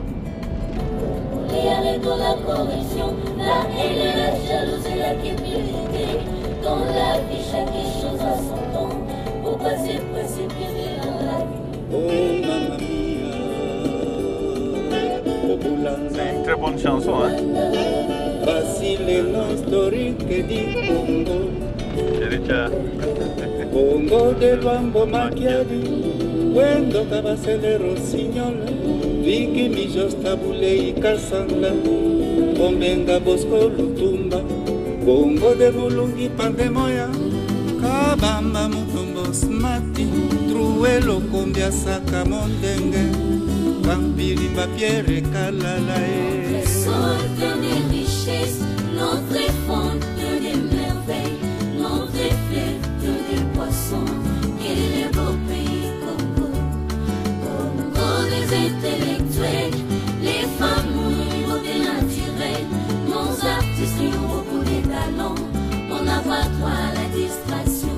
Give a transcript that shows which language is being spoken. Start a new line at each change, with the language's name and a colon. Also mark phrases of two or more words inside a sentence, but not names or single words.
French: Dans la vie, chaque chose a son temps, pour pas se précipiter dans la vie.
Italian: Oh mamma mia,
French: c'est une très bonne chanson, hein? Facile l'historique dit Congo. Congo de Luambo Macchiari, Wendo Cabacele Rossignol, Vicky Mijos Tabule y Casandra, Bombenga Bosco Lutumba. Bongo de Mulungi Pandemoya, Kabamba Mutombo Smati, Truelo Combia Saka Mondenge, Campiri Papiere Kalalae. Notre sol des richesses, notre fonte des merveilles, notre fleuve des poissons, et le beau pays Congo. Congo des intellectuels, les femmes au des naturels, nos artistes et on n'a pas droit à la distraction.